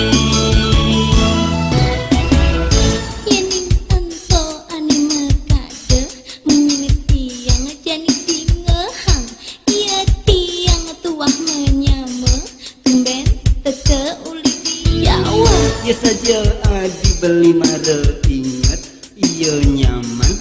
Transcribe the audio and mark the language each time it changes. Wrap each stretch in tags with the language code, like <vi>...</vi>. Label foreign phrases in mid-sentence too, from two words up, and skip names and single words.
<ban>Yening ento ane mekade menyinit tiang jani tingehang ia tiang tuah menyame tumben teke uli Jawa ya saja adi beli mare ingat iya nyaman</ban>